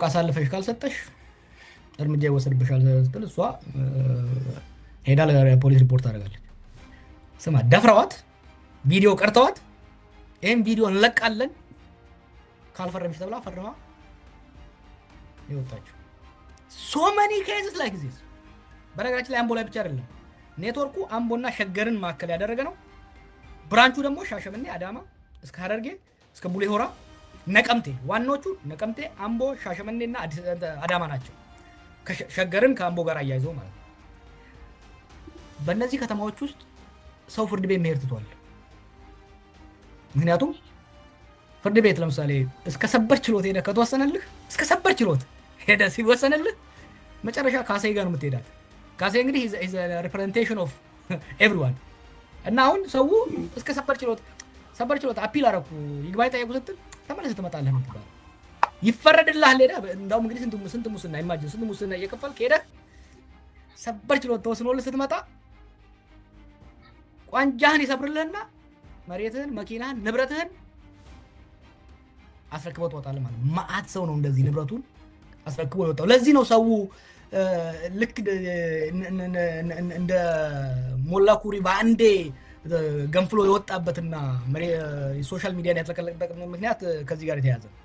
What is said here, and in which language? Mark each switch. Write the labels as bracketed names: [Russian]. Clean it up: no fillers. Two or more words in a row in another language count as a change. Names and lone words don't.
[Amharic] አሳልፈሽ ካልሰጠሽ እርምጃ ይወሰድብሻል ስትል እሷ ሄዳ ለፖሊስ ሪፖርት አደረጋለች። ስማ ደፍረዋት ቪዲዮ ቀርተዋት ይሄን ቪዲዮ እንለቃለን ካልፈረምሽ ተብላ ፈርማ ይወጣችሁ። [English] so many cases like this [Amharic] በነገራችን ላይ አምቦ ላይ ብቻ አይደለም። ኔትወርኩ አምቦና ሸገርን ማከል ያደረገ ነው። ብራንቹ ደግሞ ሻሸመኔ፣ አዳማ እስከ ሐረርጌ እስከ ቡሌ ሆራ፣ ነቀምቴ፣ ዋናዎቹ ነቀምቴ፣ አምቦ፣ ሻሸመኔና አዳማ ናቸው። ሸገርን ከአምቦ ጋር አያይዘው ማለት ነው። በእነዚህ ከተማዎች ውስጥ ሰው ፍርድ ቤት መሄድ ትቷል። ምክንያቱም ፍርድ ቤት ለምሳሌ እስከ ሰበር ችሎት ሄደ ከተወሰነልህ እስከ ሰበር ችሎት ሄደ ሲወሰነልህ መጨረሻ ካሴ ጋር ነው የምትሄዳት። ካሴ እንግዲህ [English] is a representation of everyone [Amharic] እና አሁን ሰው እስከ ሰበር ችሎት አፒል አረኩ ይግባኝ ጠይቁ ስትል ተመለስ ትመጣለህ ነው ተባለ። ይፈረድልሃል ሄዳ እንዳውም እንግዲህ ስንት ሙስና ኢማጂን ስንት ሙስና እየከፈልክ ሄደ ሰበር ችሎት ተወስኖልህ ስትመጣ ቋንጃህን ይሰብርልህና መሬትህን፣ መኪናህን፣ ንብረትህን አስረክበው ትወጣለህ ማለት ነው። ማአት ሰው ነው እንደዚህ ንብረቱን አስረክቦ ይወጣው። ለዚህ ነው ሰው ልክ እንደ ሞላ ኩሪ በአንዴ ገንፍሎ የወጣበትና ሶሻል ሚዲያን ያጥለቀለቀበት ምክንያት ከዚህ ጋር የተያያዘ ነው።